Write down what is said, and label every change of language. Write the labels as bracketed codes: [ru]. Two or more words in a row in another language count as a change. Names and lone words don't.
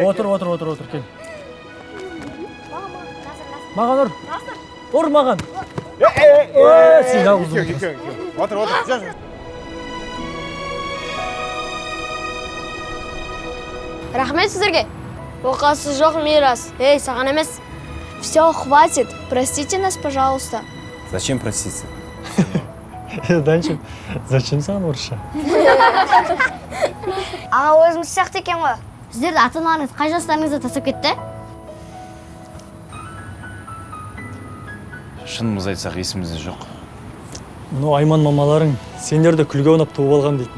[kk] Отыр, кел. Маған ұр. Ұр маған. Сен жалғыз отырсың. Отыр. Рахмет сіздерге. Оқасы жоқ мирас. Ей, саған емес. [ru] Все, хватит. Простите нас, пожалуйста. Зачем проститься? [kk] Данчик, зачем саған орысша? Аға өзіміз сияқты екен ғой. Сіздерді ата-аналарыңыз қай жастарыңызда тастап кетті? Шынымыз айтсақ, есімізде жоқ. Ну, Айман мамаларың сендерді күлге ойнап туып алған дейтін.